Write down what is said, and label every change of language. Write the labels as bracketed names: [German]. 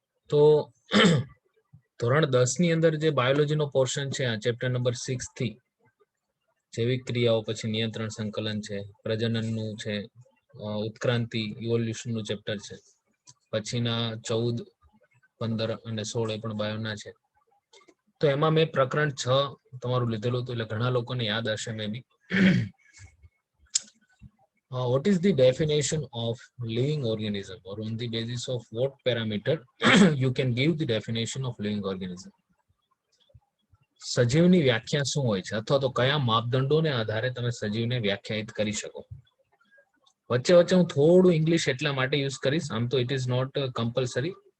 [Gujarati] તો ધોરણ 10 ની અંદર જે બાયોલોજીનો પોર્શન છે, આ ચેપ્ટર નંબર 6 થી જૈવિક ક્રિયાઓ, પછી નિયંત્રણ સંકલન છે, પ્રજનનનું છે, ઉત્ક્રાંતિ ઇવોલ્યુશન નું ચેપ્ટર છે, પછીના 14, 15 અને 16 એ પણ બાયોના છે. તો એમાં મેં પ્રકરણ 6 તમારું લીધેલું હતું, એટલે ઘણા લોકોને યાદ હશે મે બી. [English] What is the definition of living organism, or on the basis of what parameter you can give the definition of living organism? [Gujarati] સજીવની વ્યાખ્યા શું હોય છે, અથવા તો કયા માપદંડોને આધારે તમે સજીવને વ્યાખ્યાયિત કરી શકો? વચ્ચે વચ્ચે હું થોડું ઇંગ્લિશ એટલા માટે યુઝ કરીશ, આમ તો [English] It is not compulsory.